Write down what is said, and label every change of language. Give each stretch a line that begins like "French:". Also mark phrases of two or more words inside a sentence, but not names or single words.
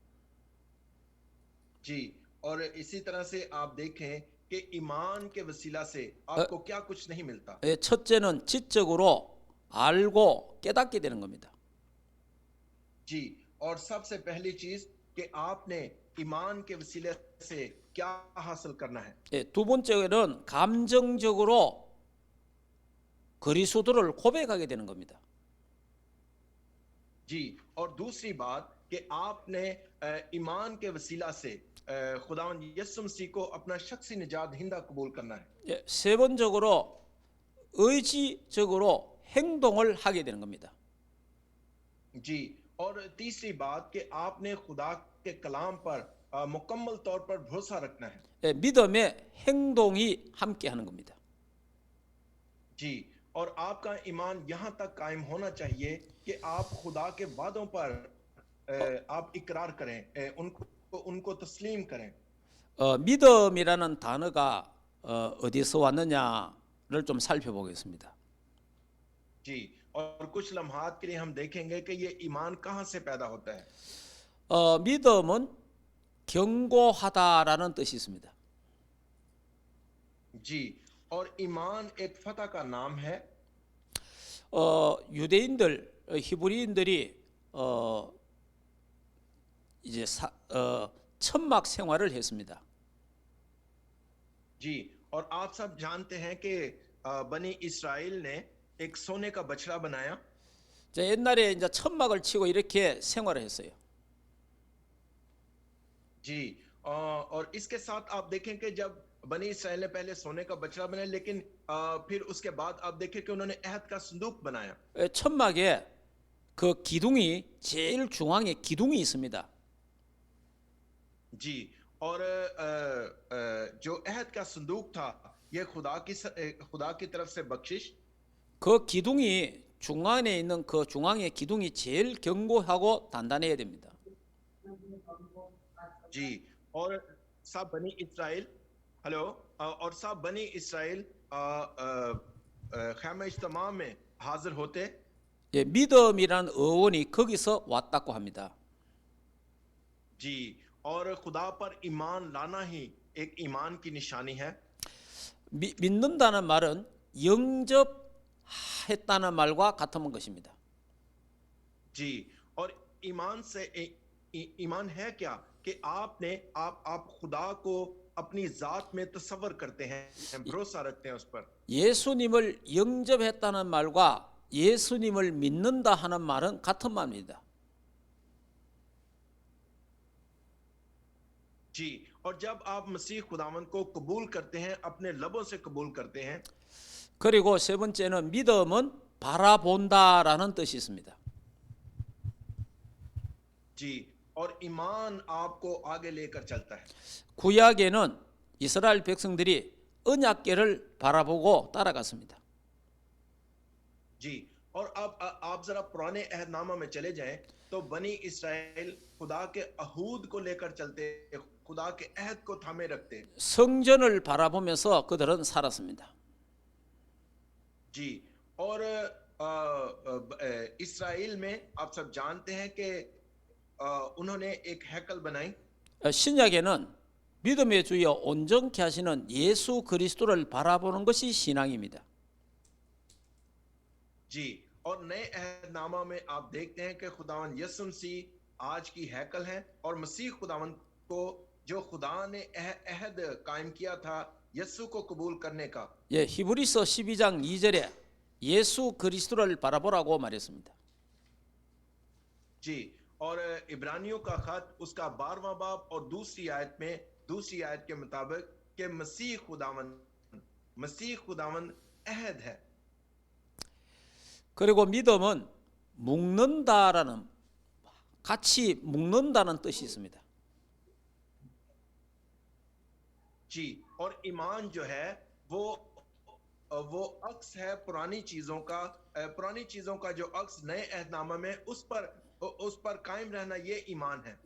Urdu: جی، اور اسی طرح سے آپ دیکھیں کہ ایمان کے وسیلہ سے آپ کو کیا کچھ نہیں ملتا.
Korean: 첫째는 지적으로 알고 깨닫게 되는 겁니다.
Urdu: جی، اور سب سے پہلی چیز کہ آپ نے ایمان کے وسیلے سے کیا حاصل کرنا ہے.
Korean: 두 번째는 감정적으로 그리스도를 고백하게 되는 겁니다.
Urdu: جی، اور دوسری بات کہ آپ نے ایمان کے وسیلہ سے خداوند یسوع مسیح کو اپنا شخصی نجات دہندہ قبول کرنا ہے.
Korean: 세 번째로 의지적으로 행동을 하게 되는 겁니다.
Urdu: جی، اور تیسری بات کہ آپ نے خدا کے کلام پر مکمل طور پر بھروسہ رکھنا ہے.
Korean: 믿음의 행동이 함께 하는 겁니다.
Urdu: جی، اور آپ کا ایمان یہاں تک قائم ہونا چاہیے کہ آپ خدا کے وعدوں پر آپ اقرار کریں، ان کو تسلیم کریں.
Korean: 믿음이라는 단어가 어디서 왔느냐를 좀 살펴보겠습니다.
Urdu: جی، اور کچھ لمحات کے لیے ہم دیکھیں گے کہ یہ ایمان کہاں سے پیدا ہوتا ہے.
Korean: 믿음은 경고하다라는 뜻이 있습니다.
Urdu: جی، اور ایمان ایک فتح کا نام ہے.
Korean: 유대인들, 히브리인들이 이제 천막 생활을 했습니다.
Urdu: جی، اور آپ سب جانتے ہیں کہ بنی اسرائیل نے ایک سونے کا بچھڑا بنایا.
Korean: 옛날에 이제 천막을 치고 이렇게 생활을 했어요.
Urdu: جی، اور اس کے ساتھ آپ دیکھیں کہ جب بنی اسرائیل نے پہلے سونے کا بچھڑا بنایا، لیکن پھر اس کے بعد آپ دیکھیں کہ انہوں نے عہد کا صندوق بنایا.
Korean: 천막에 그 기둥이 제일 중앙에 기둥이 있습니다.
Urdu: جی، اور جو عہد کا صندوق تھا یہ خدا کی طرف سے بخشش.
Korean: 그 기둥이 중앙에 있는 그 중앙의 기둥이 제일 견고하고 단단해야 됩니다.
Urdu: جی، اور سب بنی اسرائیل اور سب بنی اسرائیل خیمہ اجتماع میں حاضر ہوتے.
Korean: 믿음이란 어원이 거기서 왔다고 합니다.
Urdu: جی، اور خدا پر ایمان لانا ہی ایک ایمان کی نشانی ہے.
Korean: 믿는다는 말은 영접했다는 말과 같은 것입니다.
Urdu: جی، اور ایمان سے ایمان ہے کیا کہ آپ خدا کو اپنی ذات میں تصور کرتے ہیں، بھروسہ رکھتے ہیں اس پر.
Korean: 예수님을 영접했다는 말과 예수님을 믿는다 하는 말은 같은 말입니다.
Urdu: جی، اور جب آپ مسیح خداوند کو قبول کرتے ہیں، اپنے لبوں سے قبول کرتے ہیں,
Korean: 그리고 세 번째는 믿음은 바라본다라는 뜻이 있습니다.
Urdu: جی، اور ایمان آپ کو آگے لے کر چلتا ہے.
Korean: 구약에는 이스라엘 백성들이 언약궤를 바라보고 따라갔습니다.
Urdu: جی، اور اب آپ ذرا پرانے عہدنامہ میں چلے جائیں تو بنی اسرائیل خدا کے عہود کو لے کر چلتے، خدا کے عہد کو تھامے رکھتے.
Korean: 성전을 바라보면서 그들은 살았습니다.
Urdu: جی، اور اسرائیل میں آپ سب جانتے ہیں کہ انہوں نے ایک ہیکل بنائی.
Korean: 신약에는 믿음의 주여 온전케 하시는 예수 그리스도를 바라보는 것이 신앙입니다.
Urdu: جی، اور نئے عہدنامہ میں آپ دیکھتے ہیں کہ خداوند یسوع مسیح آج کی ہیکل ہے، اور مسیح خداوند کو جو خدا نے عہد قائم کیا تھا یسوع کو قبول کرنے کا.
Korean: 예, 히브리서 12장 2절에 예수 그리스도를 바라보라고 말했습니다.
Urdu: جی، اور عبرانیوں کا خط اس کا 12واں باب اور دوسری آیت کے مطابق کہ مسیح خداوند عہد ہے.
Korean: 그리고 믿음은 묶는다라는, 같이 묶는다는 뜻이 있습니다.
Urdu: جی، اور ایمان جو ہے وہ عکس ہے پرانی چیزوں کا جو عکس نئے عہدنامہ میں اس پر قائم رہنا، یہ ایمان ہے.